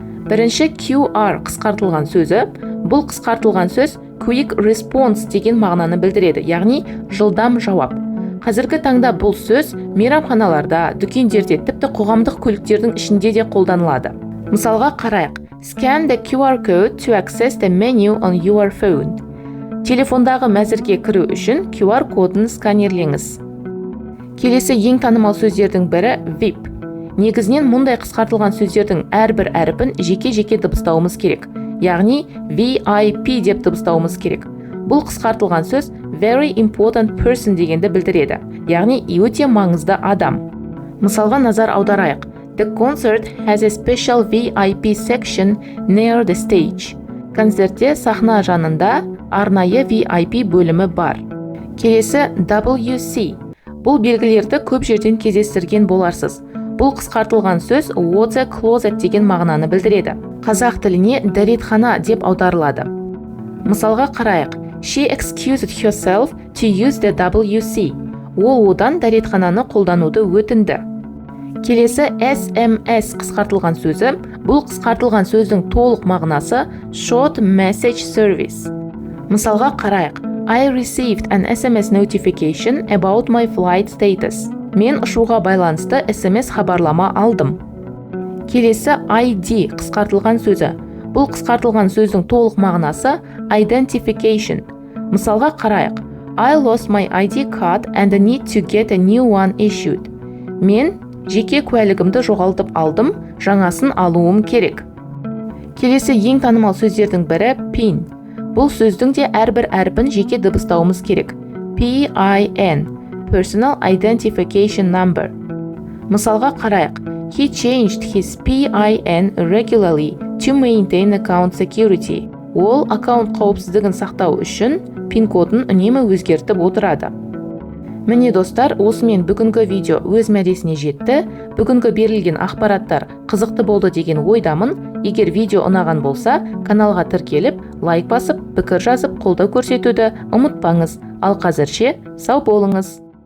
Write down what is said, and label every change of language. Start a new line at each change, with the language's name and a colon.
Kazakh: Бірінші QR қысқартылған сөзі. Бұл қысқартылған сөз
English: Quick Response
Kazakh: деген мағынаны білдіреді, яғни жылдам жауап. Қазіргі таңда бұл сөз мейрамханаларда, дүкендерде, тіпті қоғамдық көліктердің ішінде де қолданылады. Мысалға қарайық.
English: Scan the QR code to access the menu on your phone.
Kazakh: Телефондағы мәзірге кіру үшін QR кодын сканерлеңіз. Келесі ең танымал сөздердің бірі VIP. Негізінен мұндай қысқартылған сөздердің әрбір әріпін жеке-жеке дыбыстауымыз керек. Яғни VIP деп дыбыстауымыз керек. Бұл қысқартылған сөз
English: very important person
Kazakh: дегенді білдіреді. Яғни өте маңызды адам. Мысалға назар аударайық.
English: The concert has a special VIP section near the stage.
Kazakh: Концертте сахна жанында арнайы VIP бөлімі бар. Келесі WC. Бұл белгілерді көп жерден кездестірген боларсыз. Бұл қысқартылған сөз
English: water closet
Kazakh: деген мағынаны білдіреді. Қазақ тіліне дәретхана деп аударылады. Мысалға қарайық.
English: She excused herself to use the WC.
Kazakh: Ол одан дәретхананы қолдануды өтінді. Келесі SMS қысқартылған сөзі. Бұл қысқартылған сөздің толық мағынасы
English: short message service.
Kazakh: Мысалға қарайық.
English: I received an SMS notification about my flight status.
Kazakh: Мен ұшуға байланысты SMS хабарлама алдым. Келесі ID қысқартылған сөзі. Бұл қысқартылған сөздің толық мағынасы identification. Мысалға қарайық.
English: I lost my ID card and need to get a new one issued.
Kazakh: Мен жеке куәлігімді жоғалтып алдым, жаңасын алуым керек. Келесі ең танымал сөздердің бірі PIN. Бұл сөздің де әрбір әріпін жеке дыбыстауымыз керек.
English: PIN. Personal Identification Number.
Kazakh: Мысалға қарайық.
English: He changed his PIN regularly to maintain account security.
Kazakh: Ол аккаунт қауіпсіздігін сақтау үшін пин-кодын үнемі өзгертіп отырады. Міне достар, осымен бүгінгі видео өз мәресіне жетті. Бүгінгі берілген ақпараттар қызықты болды деген ойдамын. Егер видео ұнаған болса, каналға тіркеліп, лайк басып, пікір жазып, қолдау көрсетуді ұмытпаңыз. Ал қазірше сау болыңыз.